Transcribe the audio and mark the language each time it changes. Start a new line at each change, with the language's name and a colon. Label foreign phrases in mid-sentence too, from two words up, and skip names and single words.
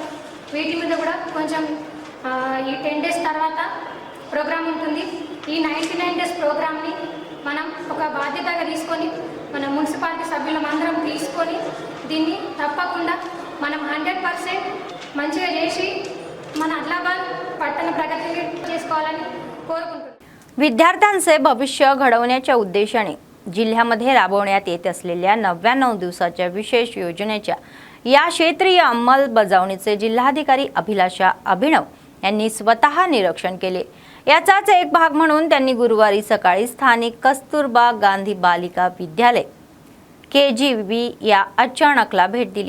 Telugu: వీటి మీద కూడా కొంచెం ఈ 10 days తర్వాత ప్రోగ్రామ్ ఉంటుంది. ఈ 99 days ప్రోగ్రామ్ని మనం ఒక బాధ్యతగా తీసుకొని మన మున్సిపాలిటీ సభ్యులందరం తీసుకొని దీన్ని తప్పకుండా మనం 100% మంచిగా చేసి మన ఆదిలాబాద్ పట్టణ ప్రగతి చేసుకోవాలని కోరుకుంటున్నాను.
Marathi: विद्यार्थ्यांचे भविष्य घडवण्याच्या उद्देशाने जिल्ह्यामध्ये राबवण्यात येत असलेल्या 99 दिवसाच्या विशेष योजनेच्या या क्षेत्रीय अंमलबजावणीचे जिल्हाधिकारी अभिलाषा अभिनव यांनी स्वतः निरीक्षण केले. याचाच एक भाग म्हणून त्यांनी गुरुवारी सकाळी स्थानिक कस्तुरबा गांधी बालिका विद्यालय KGB या अचानकला भेट दिली.